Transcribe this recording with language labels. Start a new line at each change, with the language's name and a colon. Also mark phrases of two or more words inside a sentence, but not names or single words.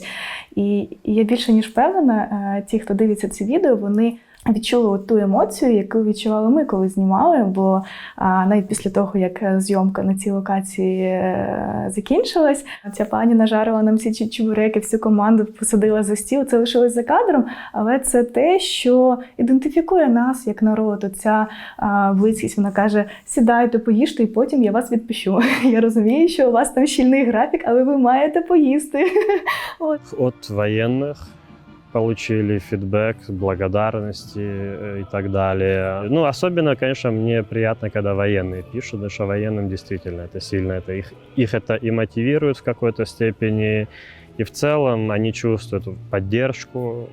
Ukrainian: І я більше ніж впевнена, ті, хто дивиться ці відео, вони відчули ту емоцію, яку відчували ми, коли знімали, бо навіть після того, як зйомка на цій локації закінчилась, ця пані нажарила нам ці чебуреки, всю команду посадила за стіл, це лишилось за кадром, але це те, що ідентифікує нас як народ. Ця близькість, вона каже: сідайте, поїжте, і потім я вас відпущу. Я розумію, що у вас там щільний графік, але ви маєте поїсти.
Russian: От воєнних получили фидбэк, благодарности и так далее. Особенно, конечно, мне приятно, когда военные пишут, потому что военным действительно это сильно, их это и мотивирует в какой-то степени, и в целом они чувствуют поддержку.